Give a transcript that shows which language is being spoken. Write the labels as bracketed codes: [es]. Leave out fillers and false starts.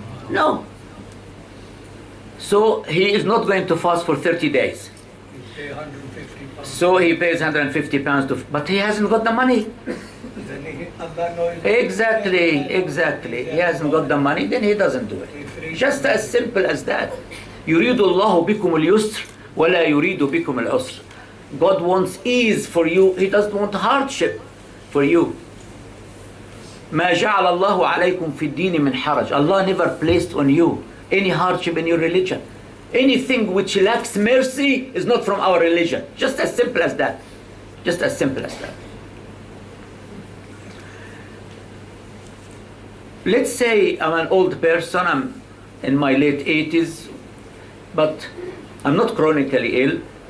[en] No. So he is not going to fast for 30 days. You pay 150 pounds. So he pays 150 pounds to, but he hasn't got the money. Then Allah knows. Exactly. He hasn't got the money, then he doesn't do it. Just as simple as that. [ar] يريد الله بكم اليسر ولا يريد بكم العسر. [en] God wants ease for you. He doesn't want hardship for you. [ar] ما جعل الله عليكم في الدين من حرج. [en] Allah never placed on you any hardship in your religion. Anything which lacks mercy is not from our religion. Just as simple as that. Just as simple as that. Let's say I'm an old person, I'm in my late 80s, but I'm not chronically ill.